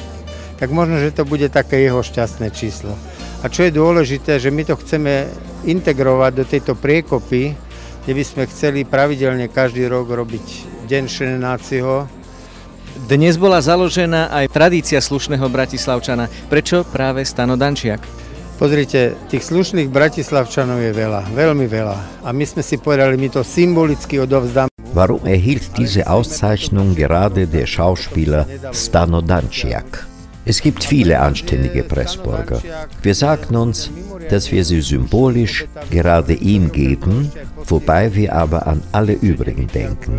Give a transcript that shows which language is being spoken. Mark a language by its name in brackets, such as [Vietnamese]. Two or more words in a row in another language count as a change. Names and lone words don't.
[Slovak] Tak možno, že to bude také jeho šťastné číslo. A čo je dôležité, že my to chceme integrovať do tejto priekopy, kde by sme chceli pravidelne každý rok robiť Deň Schöne Náciho. Dnes bola založená aj tradícia slušného Bratislavčana. Prečo práve Stano Dančiak? Pozrite, tých slušných Bratislavčanov je veľa, veľmi veľa. A my sme si povedali, my to symbolicky odovzdáme. [German] Warum erhielt diese Auszeichnung gerade der Schauspieler Stano Dančiak? Es gibt viele anständige Pressburger. Wir sagten uns, dass wir sie symbolisch gerade ihm geben, wobei wir aber an alle übrigen denken.